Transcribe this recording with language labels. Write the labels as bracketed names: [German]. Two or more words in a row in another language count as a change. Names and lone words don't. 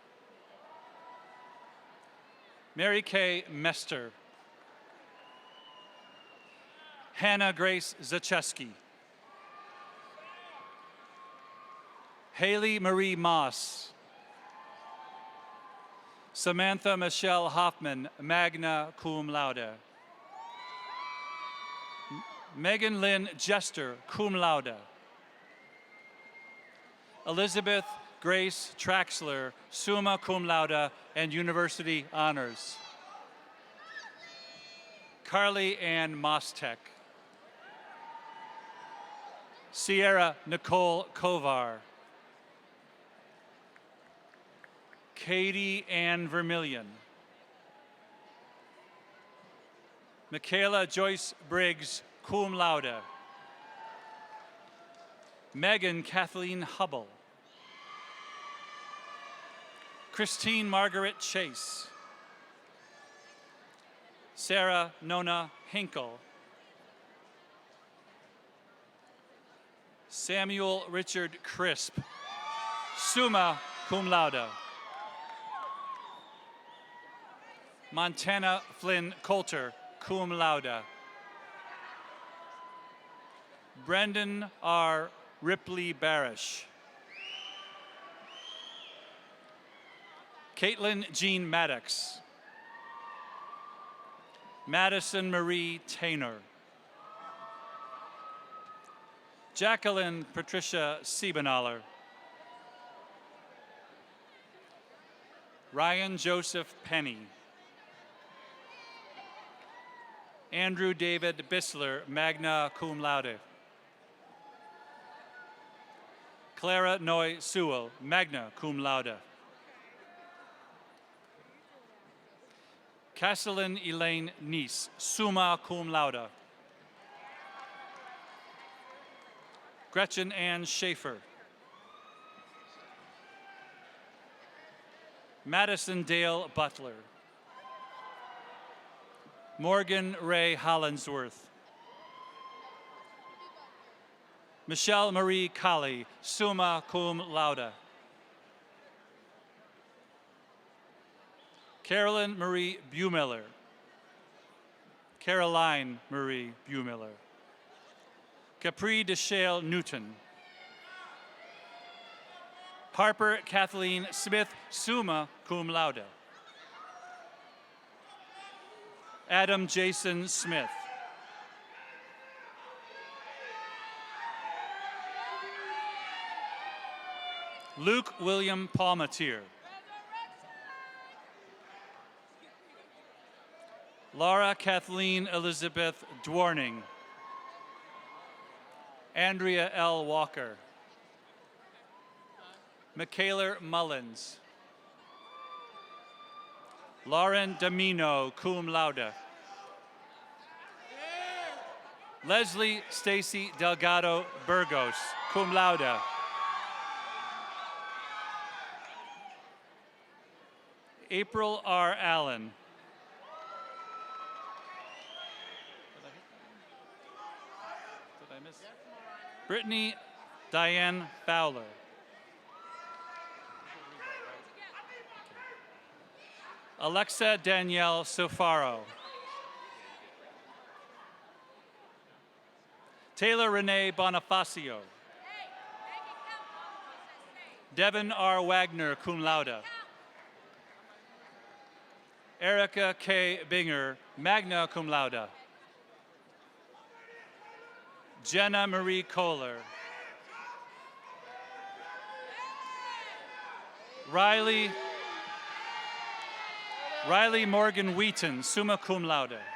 [English] Mary Kay Mester. Hannah Grace Zacheski. Haley Marie Moss. Samantha Michelle Hoffman, [Latin] magna cum laude. [English] Megan Lynn Jester, [Latin] cum laude. [English] Elizabeth Grace Traxler, [Latin] summa cum laude [English] and University Honors. Carly Ann Mostek. Sierra Nicole Kovar. Katie Ann Vermillion. Michaela Joyce Briggs, [Latin] cum laude. [English] Megan Kathleen Hubble. Christine Margaret Chase. Sarah Nona Hinkle. Samuel Richard Crisp, [Latin] summa cum laude. [English] Montana Flynn Coulter, [Latin] cum laude. [English] Brendan R. Ripley Barish. Caitlin Jean Maddox. Madison Marie Tainer. Jacqueline Patricia Siebenaller. Ryan Joseph Penny. Andrew David Bissler, [Latin] magna cum laude. [English] Clara Noy Sewell, [Latin] magna cum laude. [English] Castellan Elaine Neese, [Latin] summa cum laude. [English] Gretchen Ann Schaefer. Madison Dale Butler. Morgan Ray Hollinsworth. Michelle Marie Colley, [Latin] summa cum laude. [English] Carolyn Marie Buemiller. Caroline Marie Buemiller. Capri DeShale Newton. Harper Kathleen Smith, [Latin] summa cum laude. [English] Adam Jason Smith. Luke William Palmatier. Laura Kathleen Elizabeth Dwarning. Andrea L. Walker. Michaela Mullins. Lauren Domino, [Latin] cum laude. [English] Leslie Stacy Delgado Burgos, [Latin] cum laude. [English] April R. Allen. Did I miss? Brittany Diane Fowler. Alexa Danielle Sofaro. Taylor Renee Bonifacio. Devin R. Wagner, [Latin] cum laude. [English] Erica K. Binger, [Latin] magna cum laude. [English] Jenna Marie Kohler. Riley Morgan Wheaton, [Latin] summa cum laude.